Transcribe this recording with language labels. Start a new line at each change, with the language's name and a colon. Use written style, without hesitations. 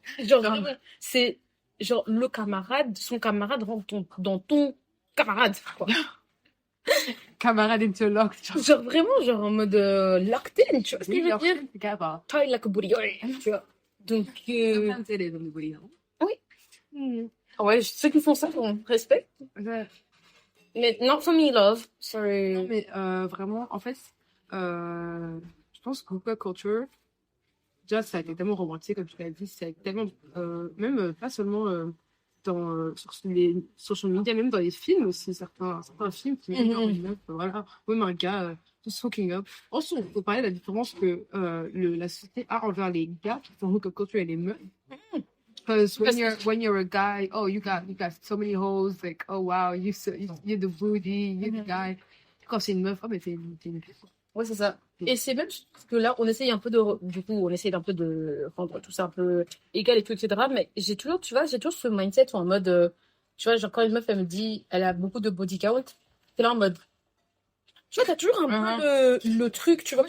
French: Genre, vraiment, c'est genre le camarade, son camarade rentre dans ton camarade, quoi. Camarade interlocked. Genre, vraiment, genre en mode locked in, tu vois ce que je veux dire?
English: Together. Tie like a booty,
French: tu vois. Donc,
English: Sometimes it is everybody, non?
French: ouais, ceux qui font ça, on respecte. Ouais.
English: Mais not for me, love. Sorry.
French: Non, mais vraiment, en fait, je pense que hookup culture, déjà, ça a été tellement romantique, comme tu l'as dit, ça a été tellement, même pas seulement sur les social media, même dans les films aussi, certains films qui mettent une meuf, voilà, ou même un gars,
English: just hooking up.
French: Ensuite, on peut parler de la différence que la société a envers les gars qui font hookup culture et les meufs.
English: Because when you're a guy, oh you got so many hoes, like oh wow, you're the booty, you're the guy.
French: Quand c'est une meuf, oh mais t'es une fille. Ouais, c'est ça. Et c'est même parce que là, on essaye un peu du coup, on essaye un peu de rendre tout ça un peu égal et tout, etc. Mais j'ai toujours, tu vois, j'ai toujours ce mindset en mode, tu vois, genre quand une meuf, elle me dit, elle a beaucoup de body count, t'es là en mode, tu vois, t'as toujours un peu le truc, tu vois,